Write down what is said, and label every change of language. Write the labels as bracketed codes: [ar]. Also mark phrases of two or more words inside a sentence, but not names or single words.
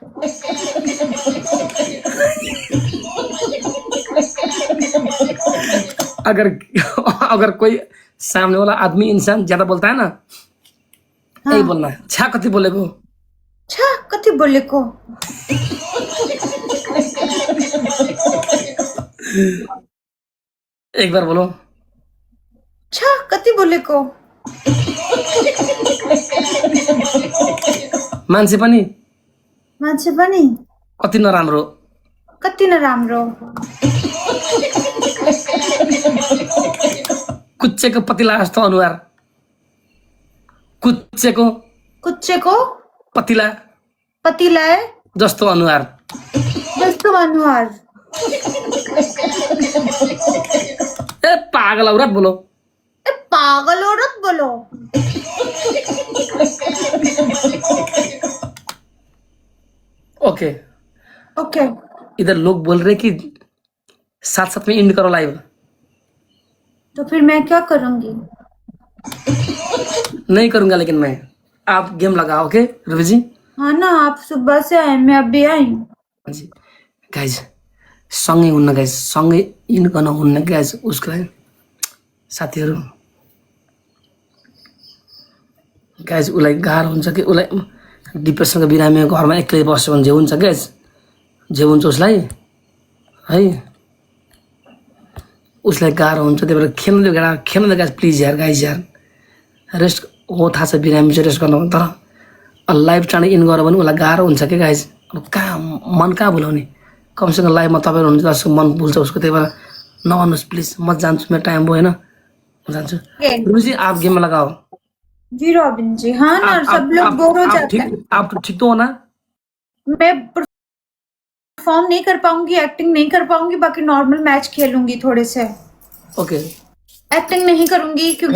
[hi] अगर अगर कोई सामने वाला आदमी इंसान ज्यादा बोलता है ना, यही बोलना है, छा कथी बोले को? छा कति बोले को? एक बार बोलो। छा कति बोले को? [ne] मान्छे पनि मान्छे पनि कति नराम्रो, कति नराम्रो। कुच्चेको पतिला जस्तो अनुहार, कुच्चेको कुच्चेको पतिला पतिलाए जस्तो अनुहार। जस्तो अनुहार। [hi] ए पागल औरत बोलो। ए पागल औरत बोलो। ओके ओके इधर लोग बोल रहे कि साथ साथ में एंड करो लाइव। तो फिर मैं क्या करूंगी? नहीं करूंगा लेकिन मैं, आप गेम लगाओ। ओके रवि जी? हाँ ना, आप सुबह से आए, मैं अभी आई हूँ। [ne] जी गाइज सँगै हुन्न, गाइज सँगै इन गर्न हुन्न गाइज। उसको लागि साथीहरू गाइज उसलाई गाह्रो हुन्छ कि उसलाई डिप्रेसनको बिरामी घरमा एक्लै बस्यो भने जे हुन्छ गाइज, जे हुन्छ उसलाई है, उसलाई गाह्रो हुन्छ। त्यही भएर खेल्नु दियो गाह्रो, खेल्नु दियो गाइज प्लिज यार, गाइज यार रेस्ट हो, थाहा छ बिरामी चाहिँ रेस्ट गर्नु, तर लाइभ चाँडै इन गऱ्यो भने उसलाई गाह्रो हुन्छ कि गाइज। अब कहाँ मन कहाँ भुलाउने, कमसेकम लाइभमा तपाईँहरू हुनुहुन्छ जसको मन भुल्छ उसको। त्यही भएर नगर्नुहोस् प्लिज। म जान्छु, मेरो टाइम भयो होइन, म जान्छु। [hi] रुचि आप गेम में लगाओ। जी रॉबिन जी। हाँ ना, सब लोग बोर हो जाते हैं। आप ठीक तो हो ना? मैं परफॉर्म नहीं कर पाऊंगी, एक्टिंग नहीं कर पाऊंगी, बाकी [en] normal match [hi] खेलूंगी थोड़े से। ओके एक्टिंग नहीं करूंगी क्योंकि